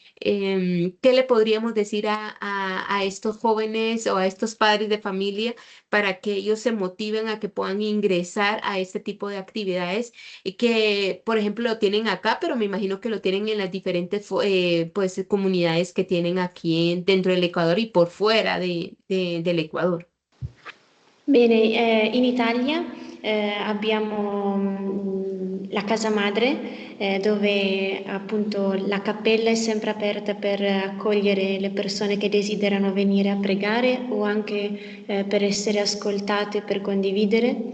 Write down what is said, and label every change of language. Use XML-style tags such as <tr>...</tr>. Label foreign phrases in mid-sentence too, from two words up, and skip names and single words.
<es>¿Qué le podríamos decir a estos jóvenes o a estos padres de familia para que ellos se motiven a que puedan ingresar a este tipo de actividades y que, por ejemplo, lo tienen acá, pero me imagino que lo tienen en las diferentes pues, comunidades que tienen aquí dentro del Ecuador y por fuera del Ecuador?</es> <it>Bene, in Italia abbiamo la casa madre dove appunto la cappella è sempre aperta per accogliere le persone che desiderano venire a pregare o anche per essere ascoltate, per condividere.</it>